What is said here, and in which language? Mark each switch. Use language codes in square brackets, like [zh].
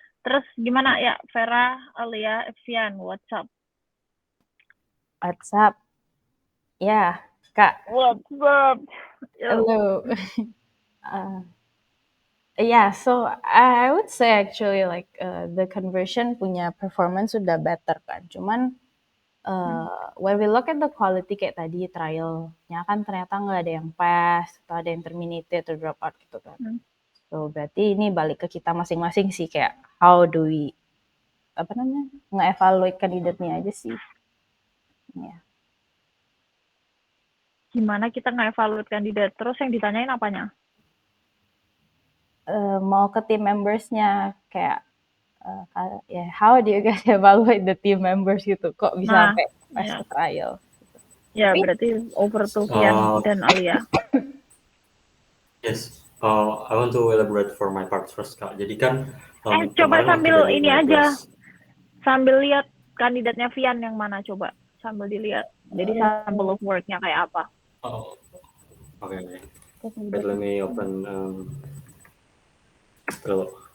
[id] Terus gimana ya, Vera, Alia, Evian, [en] what's up? What's up? Ya, Kak. What's up? Yo. [id] Halo. [en] Yeah, so I would say actually like the conversion [id] punya [en] performance [id] sudah [en] better kan. [id] Cuman [en] when we look at the quality [id] kayak tadi trialnya kan ternyata nggak ada yang pass atau ada yang terminated atau drop out gitu kan. So berarti ini balik ke kita masing-masing sih kayak [en] how do we [id] nge-evaluate kandidatnya aja sih. Ya. Gimana kita nge-evaluate kandidat? Terus yang ditanyain apanya? [en] Mau ke team members-nya [id] kayak [en] how do you guys evaluate the team members [id] gitu? Kok bisa sampai pas ke trial? Ya, berarti [en] over to [id] Fian dan Alia. [en] Yes, I want to elaborate for my part first, Kak. [id] Jadi kan coba sambil ini aja. Sambil lihat kandidatnya Fian yang mana coba. Sambil dilihat. Jadi [en] sample of work- [id] nya kayak apa. [en] Oh, okay. Wait, let me open Trello.